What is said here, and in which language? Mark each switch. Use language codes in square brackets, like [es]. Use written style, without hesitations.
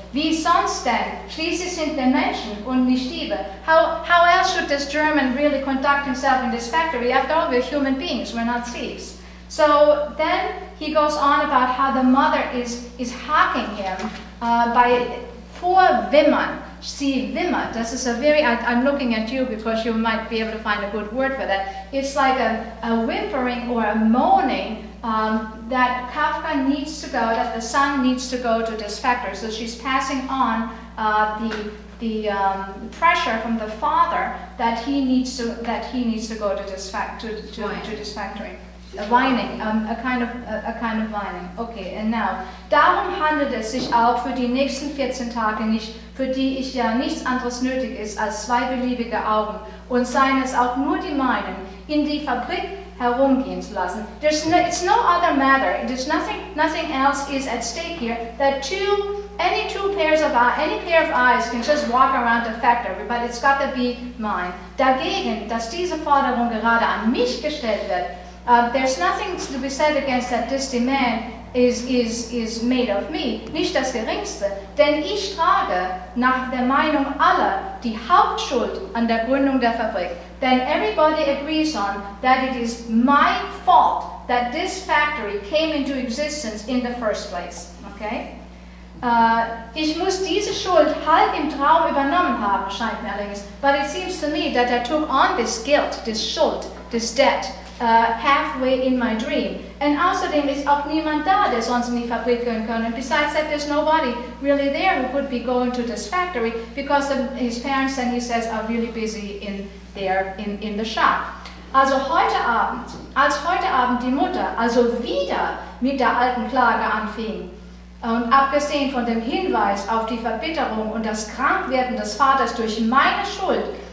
[de] Wie sonst denn? Schließlich sind wir Menschen und nicht Diebe. [en] How else should this German really conduct himself in this factory? After all, we're human beings, we're not thieves. So then he goes on about how the mother is hacking him by vorwimmern. [de] Sie wimmert. [en] This is a very, I'm looking at you because you might be able to find a good word for that. It's like a whimpering or a moaning that Kafka needs to go, that the son needs to go to this factory. So she's passing on the pressure from the father that he needs to go to this factory. Whining, a kind of whining. Okay, and now. [de] Darum handelt es sich auch für die nächsten 14 Tage nicht, für die ich ja nichts anderes nötig ist als 2 beliebige Augen, und seien es auch nur die meinen. In die Fabrik herumgehen zu lassen. [en] It's no other matter. There's nothing else is at stake here. That any pair of eyes can just walk around the factory, but it's got to be mine. [de] Dagegen, dass diese Forderung gerade an mich gestellt wird, [en] there's nothing to be said against that this demand is made of me. [de] Nicht das Geringste, denn ich trage nach der Meinung aller die Hauptschuld an der Gründung der Fabrik. [en] Then everybody agrees on that it is my fault that this factory came into existence in the first place. Okay? [de] Ich muss diese Schuld halb im Traum übernommen haben, scheint mir allerdings. [en] But it seems to me that I took on this guilt, this Schuld, this debt, halfway in my dream. [de] And außerdem ist auch niemand da, der sonst in die Fabrik gehen kann. [en] And besides that, there's nobody really there who could be going to this factory because his parents, and he says, are really busy in the shop. [de] Also als heute Abend die Mutter also wieder mit der alten Klage anfing, und abgesehen von dem Hinweis auf die Verbitterung und das Krankwerden des Vaters durch meine Schuld,